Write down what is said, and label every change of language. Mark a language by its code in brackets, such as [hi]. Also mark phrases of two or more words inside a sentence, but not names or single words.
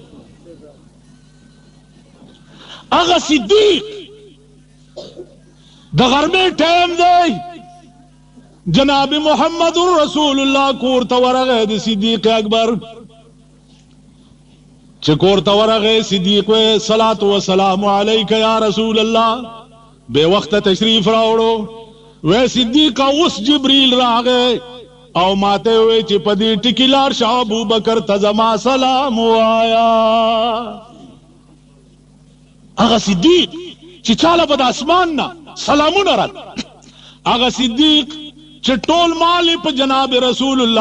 [ps] هغه صدیق د غرمې ټایم دی جناب محمد رسول الله کور ته ورغی د صدیق اکبر چې کور ته ورغی صدیق وی [ar] صلات وسلام علیک یا رسول الله [ps] بے وقت تشریف راوړو وی صدیق اوس جبریل راغی او ماته وی چې په دې ټکي لاړ شه ابوبکر ته زما سلام وایا هغه صدیق چې چاله به د اسمان نه سلامونه رات هغه صدیق چې ټول مال په جناب رسول الله